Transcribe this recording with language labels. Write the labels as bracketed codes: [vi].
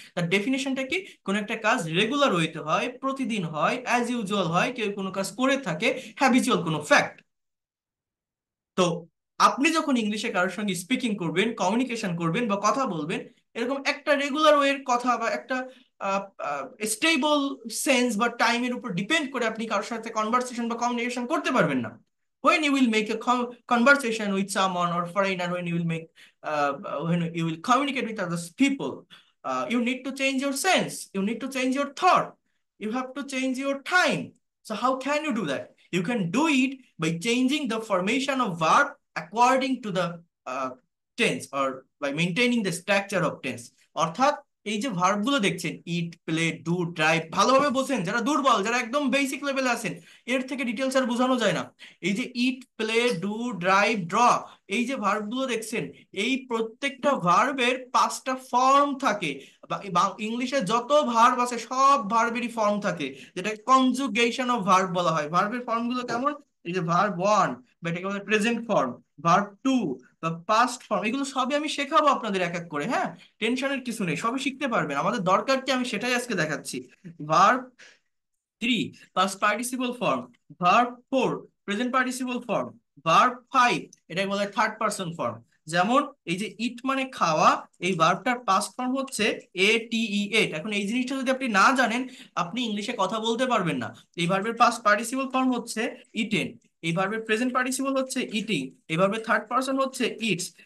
[bn] তার ডেফিনেশনটা কি, কোন একটা কাজ রেগুলার ওয়েতে হয়, প্রতিদিন হয়, অ্যাজ ইউজুয়াল হয়, কেউ কোনো কাজ করে থাকে, হ্যাবিচুয়াল কোনো ফ্যাক্ট। তো আপনি যখন ইংলিশে কারোর সঙ্গে স্পিকিং করবেন, কমিউনিকেশন করবেন বা কথা বলবেন, এরকম একটা রেগুলার ওয়ের কথা বা একটা স্টেবল সেন্স বা টাইমের উপর ডিপেন্ড করে আপনি কারোর সাথে কনভারসেশন বা কমিউনিকেশন করতে পারবেন না। [en] when you will make a conversation with someone or foreigner, when you will make when you will communicate with other people, you need to change your sense, you need to change your thought, you have to change your time. So how can you do that? You can do it by changing the formation of verb according to the tense, or by maintaining the structure of tense. অর্থাৎ [bn] এই যে verb গুলো দেখছেন, ইট, play, do, drive, ভালোভাবে বোঝেন, যারা দুর্বল, যারা একদম বেসিক লেভেলে আছেন, এর থেকে ডিটেলস আর বোঝানো যায় না। এই যে ইট, প্লে, ডু, ড্রাইভ, ড্র, এই যে ভার্ব গুলো দেখছেন, এই প্রত্যেকটা ভার্বের 5টা ফর্ম থাকে। ইংলিশে যত ভার্ব আছে সব ভার্বেরই ফর্ম থাকে, যেটা কনজুগেশন অফ ভার্ব বলা হয়। ভার্বের ফর্ম গুলো কেমন? এই যে ভার্ব ওয়ান, বা এটাকে বলে প্রেজেন্ট ফর্ম, ভার্ব টু বা পাস্ট ফর্ম, এগুলো সবই আমি শেখাবো আপনাদের এক এক করে, হ্যাঁ? টেনশনের কিছু নেই, সবই শিখতে পারবেন। আমাদের দরকার কি, আমি সেটাই আজকে দেখাচ্ছি। [en] Verb 3, past participle form. Verb 4, present participle form. [bn] Verb 5, এটাকে বলে থার্ড পারসন ফর্ম। যেমন এই যে ইট মানে খাওয়া, এই ভার্বটার পাস্ট ফর্ম হচ্ছে এট। এখন এই জিনিসটা যদি আপনি না জানেন, আপনি ইংলিশে কথা বলতে পারবেন না। এই ভার্বের পাস্ট পার্টিসিপল ফর্ম হচ্ছে ইটেন, এই ভার্বের প্রেজেন্ট পার্টিসিপল হচ্ছে ইটিং, এই ভার্বের থার্ড পারসন হচ্ছে ইটস।